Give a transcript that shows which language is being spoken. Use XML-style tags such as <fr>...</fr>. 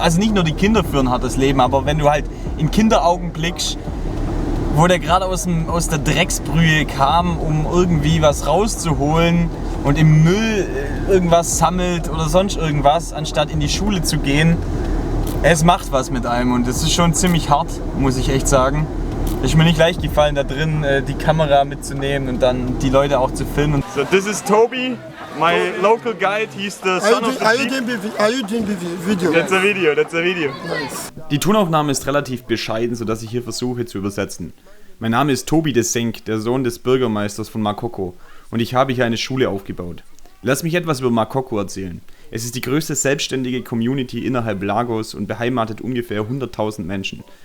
<de>Also nicht nur die Kinder führen ein hartes Leben, aber wenn du halt in Kinderaugen blickst, wo der gerade aus der Drecksbrühe kam, um irgendwie was rauszuholen und im Müll irgendwas sammelt oder sonst irgendwas, anstatt in die Schule zu gehen. Es macht was mit einem und es ist schon ziemlich hart, muss ich echt sagen. Es ist mir nicht leicht gefallen, da drin die Kamera mitzunehmen und dann die Leute auch zu filmen.</de> <en>So, this is Toby, my local guide. He's the son of the chief. Are you doing the video? That's a video. Nice.</en> <de>Die Tonaufnahme ist relativ bescheiden, sodass ich hier versuche zu übersetzen. Mein Name ist Toby de Senk, der Sohn des Bürgermeisters von Makoko, und ich habe hier eine Schule aufgebaut. Lass mich etwas über Makoko erzählen. Es ist die größte selbstständige Community innerhalb Lagos und beheimatet ungefähr 100.000 Menschen.</de>